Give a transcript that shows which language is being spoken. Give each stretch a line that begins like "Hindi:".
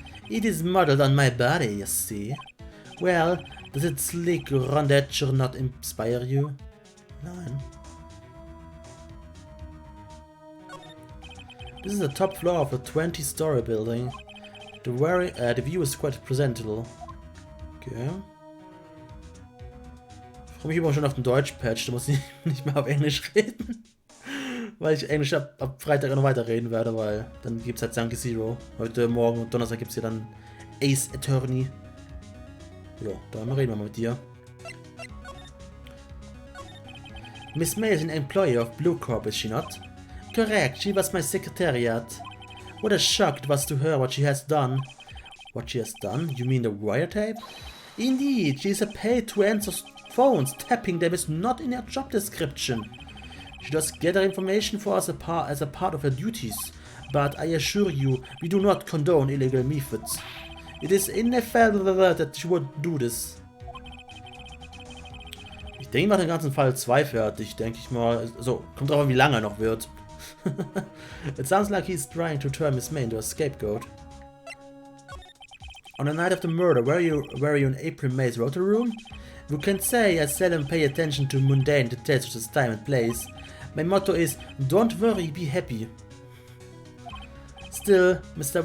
English: It is modeled on my body, you see. Well, does its sleek rondature not inspire you?
German: Nein.
English: This is the top floor of a 20-story building. The view is quite presentable. Okay.
German: Ich freue mich immer schon auf den Deutsch-Patch, da muss ich nicht mehr auf Englisch reden. Weil ich Englisch ab Freitag auch noch weiterreden werde, weil dann gibt es halt Zanky Zero. Heute, morgen und Donnerstag gibt es hier dann Ace Attorney. Ja, dann reden wir mal mit dir.
English: Miss May is an employee of Blue Corp, is she not? Correct, she was my secretariat. What a shock it was to her what she has done. What she has done? You mean the wiretap? Indeed, she is paid to answer phones. Tapping them is not in her job description. She does gather information for us as a part of her duties, but I assure you, we do not condone illegal methods. It is inevitable that she would do this.
German: Ich denke, ich mache den ganzen Fall 2 fertig, denke ich mal. So, kommt drauf an, wie lange er noch wird.
English: It sounds like he's trying to turn Miss May into a scapegoat. On the night of the murder, were you in April May's rota room? You can say I seldom pay attention to mundane details such as time and place. My motto is, don't worry, be happy. Still, Mr.